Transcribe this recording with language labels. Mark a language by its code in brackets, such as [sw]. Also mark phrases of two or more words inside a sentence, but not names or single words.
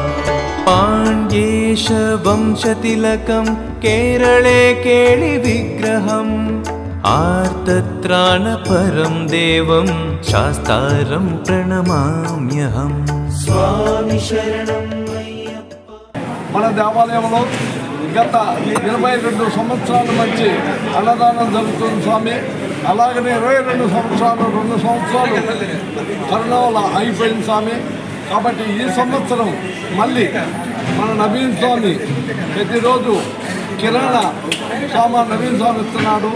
[sa] पाण्ड्येश वंशतिलकं केरळे केळिविग्रहम् आर्तत्राणपरं देवं शास्तारं प्रणमाम्यहम् स्वामी शरणं अय्यप्पा [te] మన దేవాలయంలో గత 22 సంవత్సరాల నుంచి అన్నదానం జరుగుతుంది స్వామి. అలాగనే 22 సంవత్సరాలు 2 సంవత్సరాలు కరోనా వల్ల అయిపోయింది స్వామి. కాబట్టి ఈ సంవత్సరం మళ్ళీ మన నవీన్ స్వామి ప్రతిరోజు కిరాణా సామాన్ నవీన్ స్వామి ఇస్తున్నాడు.